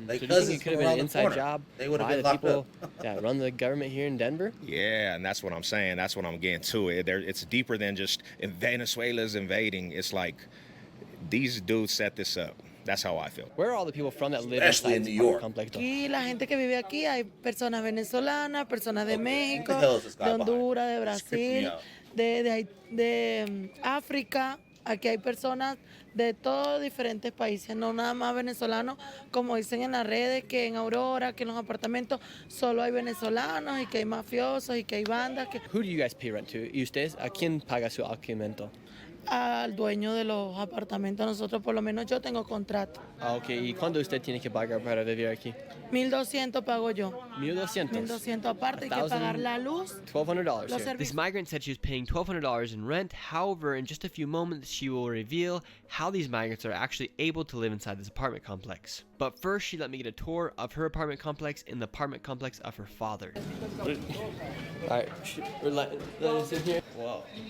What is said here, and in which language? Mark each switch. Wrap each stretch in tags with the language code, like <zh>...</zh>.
<en>So do you think it could have been an inside job by the people that run the government here in Denver? Yeah, and that's what I'm saying. That's what I'm getting to. It's deeper than just Venezuela's invading. It's like these dudes set this up. That's how I feel. Where are all the people from that live Especially in New York?</en> <es>Aquí la gente que vive aquí, hay personas venezolanas, personas de México, de Honduras, de Brasil, de África. Aquí hay personas de todos diferentes países, no nada más venezolanos, como dicen en las redes, que en Aurora, que en los apartamentos solo hay venezolanos y que hay mafiosos y que hay bandas.</es> <en>Who do you guys pay rent to?</en> <es>¿Y ustedes a quién paga su alquiler? Al dueño de los apartamentos. Nosotros, por lo menos yo tengo contrato.</es> <en>Ok.</en> <es>¿Y cuándo usted tiene que pagar para vivir aquí? 1,200 pago yo. 1,200. 1,200 aparte, hay que pagar la luz.</es> <en>$1,200. This migrant said she was paying $1,200 in rent. However, in just a few moments, she will reveal how these migrants are actually able to live inside this apartment complex. But first, she let me get a tour of her apartment complex and the apartment complex of her father. All right, let us in here. Whoa.</en>